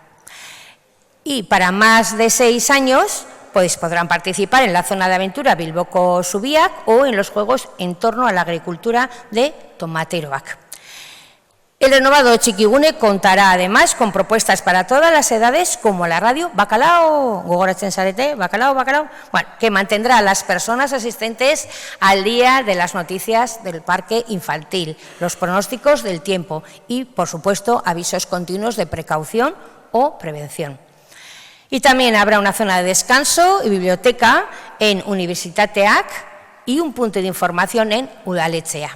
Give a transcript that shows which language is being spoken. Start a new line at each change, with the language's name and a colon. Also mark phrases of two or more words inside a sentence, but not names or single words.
Spanish: Y para más de 6 años pues podrán participar en la zona de aventura Bilboko Zubiak o en los juegos en torno a la agricultura de Tomateroak. El renovado Txikigune contará además con propuestas para todas las edades como la radio Bacalao,
Basque: gogoratzen zarete,
Spanish: Bacalao, bueno, que mantendrá a las personas asistentes al día de las noticias del parque infantil, los pronósticos del tiempo y, por supuesto, avisos continuos de precaución o prevención. Y también habrá una zona de descanso y biblioteca en Unibertsitateak y un punto de información en Udaletxea.